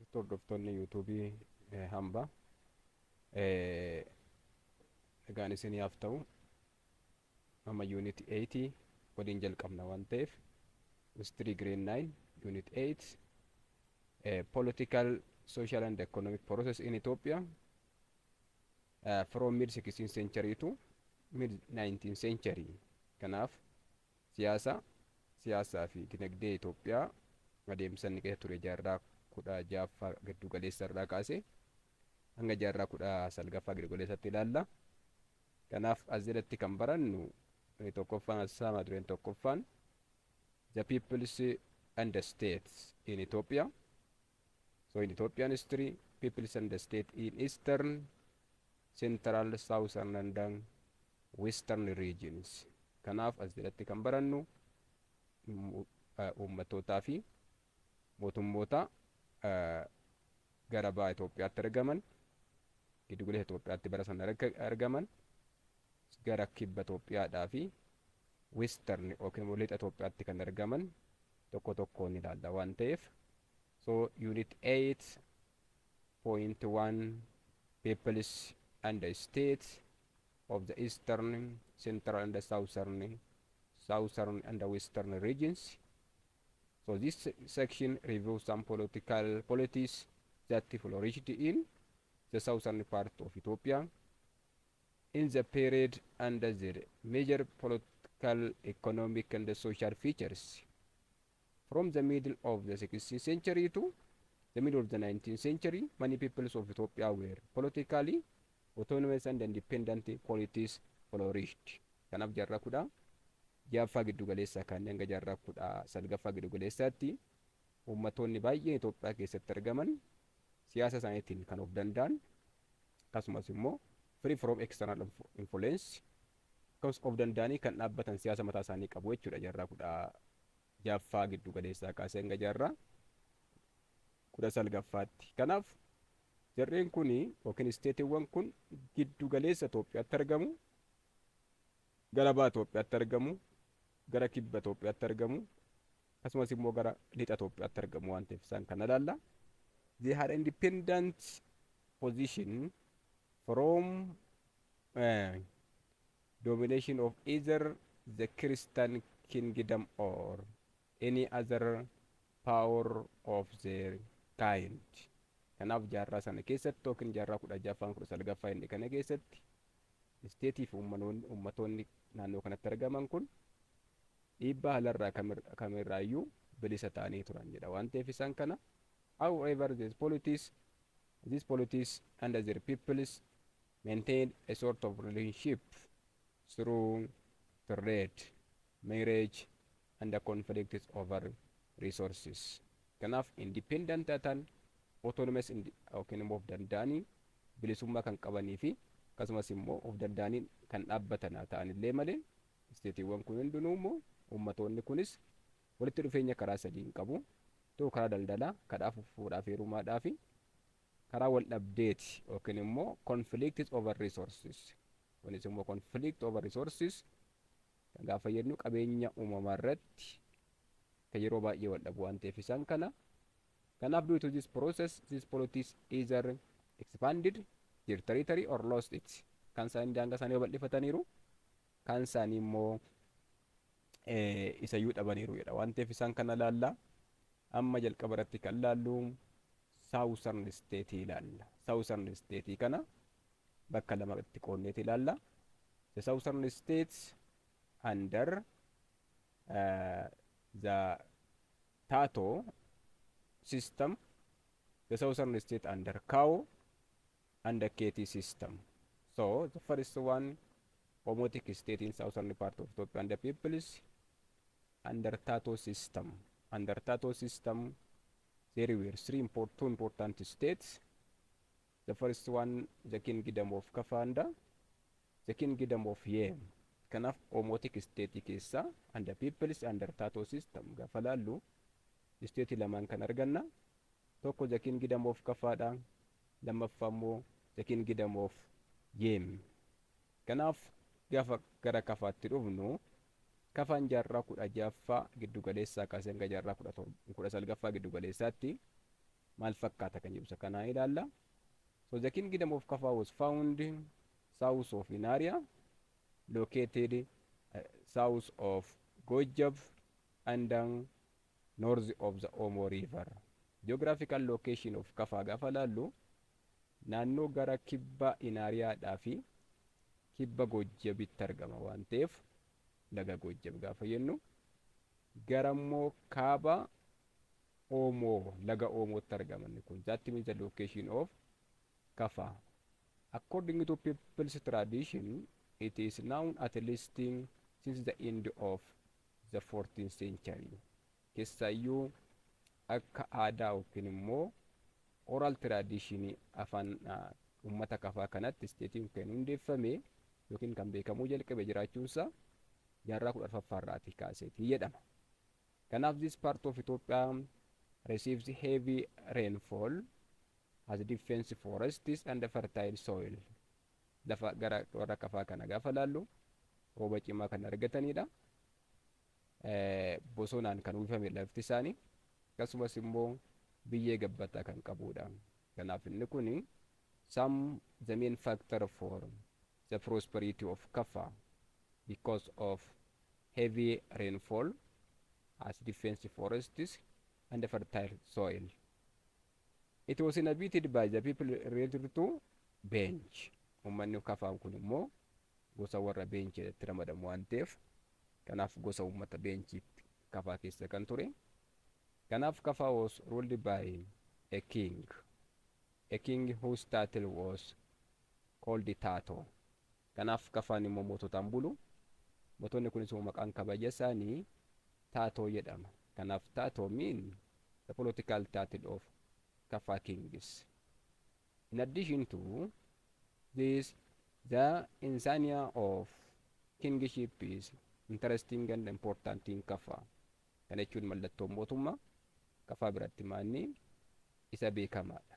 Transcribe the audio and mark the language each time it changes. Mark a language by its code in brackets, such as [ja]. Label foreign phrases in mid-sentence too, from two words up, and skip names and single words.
[om] hordoftoonni yuutuubii hambaa egaan isiniif ta'u amma unit 80 waliin jalqabna waan ta'eef [en] history grade 9 unit 8 political social and economic process in Ethiopia from mid 16th century to mid 19th century. [om] Kanaaf siyaasaa fi dinagdee Itoophiyaa adeemsa inni keessa ture jaarraa 16ffaa giddu galeessa irraa kaasee hanga jaarraa 19ffaa giddu galeessatti ilaalla. Kanaaf as jalatti kan barannu tokkoffaan asaamaa dureen tokkoffaan [en] the peoples and the states in Ethiopia. So in Ethiopian history, peoples and the state in eastern, central, southern and western regions. [om] Kanaaf as jalatti kan barannu ummatootaa fi mootummoota gara ba'a Itoophiyaatti argaman, giddu galeessa Itoophiyaatti bara sana argaman, gara kibba Itoophiyaadhaa fi western yookiin lixa Itoophiyaatti kan argaman tokko tokkoon ilaalla waan ta'eef. [en] So unit 8.1 peoples and the states of the eastern, central and the southern and the western regions. So this section reviews some political polities that flourished in the southern part of Ethiopia in the period under the major political, economic and social features. From the middle of the 16th century to the middle of the 19th century, many peoples of Ethiopia were politically autonomous and independent polities flourished. [om] Kanaaf jaarraa 16ffaa giddu galeessaa kanneen hanga jaarraa 19ffaa giddu galeessaatti ummatoonni baay'een Itoophiyaa keessatti argaman siyaasa isaaniitiin kan of danda'an akkasumas immoo [en] free from external influence because of [om] danda'anii kan dhaabbatan siyaasa mataa isaanii qabu jechuudha. Jaarraa 16ffaa giddu galeessaa kaasee hanga jaarraa 19ffaatti. Kanaaf jarreen kuni yookiin isteetiiwwan kun giddu galeessa Itoophiyaatti argamu, gara ba'a Itoophiyaatti argamu, gara kibba Itoophiyaatti argamu, akkasumas immoo gara lixa Itoophiyaatti argamu waan ta'eef isaan kana ilaalla. [en] They had independent position from domination of either the Christian kingdom or any other power of their kind. [om] Kanaaf jaarraa sana keessatti yookiin jaarraa 16ffaan 19ffaa inni kana keessatti isteetii fi ummatoonni naannoo kanatti argaman kun dhiibbaa halarraa kamirraayyuu bilisa ta'anii turan jedha waan ta'eef isaan kana. [en] However, these polities and their peoples maintained a sort of relationship through trade, marriage, and the conflicts over resources. [om] Kanaaf independent ta'an autonomous yookiin immoo of danda'anii bilisummaa kan qabanii fi akkasumas immoo of danda'anii kan dhaabbatan ta'anillee malee isteetiiwwan kun hundinuu immoo ummatoonni kunis walitti dhufeenya karaa sadiin qabu. Tokko karaa daldalaa, karaa fuudhaa fi heerumaadhaa fi karaa wal dhabdeeti yookiin immoo [en] conflicts over resources. [om] Kunis immoo [en] conflict over resources [om] kan gaafa jennu qabeenya uumamaa irratti kan yeroo baay'ee wal dhabu waan ta'eef isaan kana. [en] Kanaaf due to this process, these polities either expanded their territory or lost it. [om] Kan isaanii daangaa isaanii bal'ifataniiru, kan isaanii immoo isayyuu dhabaniiru jedha waan ta'eef isaan kana ilaalla. Amma jalqaba irratti kan ilaallu [en] southern state [om] ilaalla. [en] Southern state [om] kana bakka lamatti qoonneeti ilaalla. [en] The southern states under the Tato system, the southern state under Kao and the KT system. So the first one, Omotic state in southern part of Ethiopia and the peoples under Tato system. Under Tato system, there were two important states. The first one, the kingdom of Kaffa and the kingdom of Yem. [om] Kanaaf [en] Omotic state [om] keessa [en] and the peoples under Tato system [om] gaafa laallu state lamaan kan arganna. Tokko [en] the kingdom of Kaffaadha, [om] lammaffaa immoo [en] the kingdom of Yem. [om] Kanaaf gaafa gara Kaffaatti dhufnu Kaffaan jaarraa 16ffaa giddu galeessaa kaasee hanga jaarraa 19ffaa giddu galeessaatti maal fakkaata kan jedhu isa kanaa ilaalla. [en] So the kingdom of Kaffa was found south of an area located south of Gojab and north of the Omo River. Geographical location of Kaffa [om] gaafa laallu naannoo gara kibba Inaariyaadhaa fi kibba Goojjabitti argama waan ta'eef laga Goojjab gaafa jennu gara immoo kaaba Omoo laga Omootti argaman kun [en] that means the location of Kaffa. According to people's tradition, it is known at least since the end of the 14th century. [om] Keessayyuu akka aadaa yookiin immoo [en] oral tradition [om] afaan uummata Kafaa kanatti isteetiin kan hundeeffame yookiin kan beekamuu jalqabe jiraachuunsa jaarraa 14ffaarraatii kaaseetii jedhama. [en] Kanaaf this part of Ethiopia receives heavy rainfall, has defense forests and fertile soil. [om] Lafa gara warra Kafaa kana gaafa laallu rooba cimaa kan argatanidha. Bosonaan kan uwwifame lafti isaanii akkasumas immoo biyyee gabbataa kan qabudha. [en] Kanaaf inni kun some the main factor for the prosperity of Kaffa because of heavy rainfall, as defense forests and fertile soil. It was inhabited by the people related to Bench. [om] Uummanni Kafaa kun immoo gosa warra Bench jedhamee ramadamu waan ta'eef kanaaf gosa uummata Benchiitti Kafaa keessa kan ture. [en] Kanaaf Kaffa was ruled by a king whose title was called Tato. [om] Kanaaf Kaffaan immoo moototaan bulu. Mootonni kunis immoo maqaan kabaja isaanii Tato jedhama. [en] Kanaaf Tato mean the political title of Kaffa kings. In addition to this, the insignia of kingship is interesting and important in Kaffa. [om] Kana jechuun mallattoo mootummaa Kafaa biratti maanni isa beekamaadha.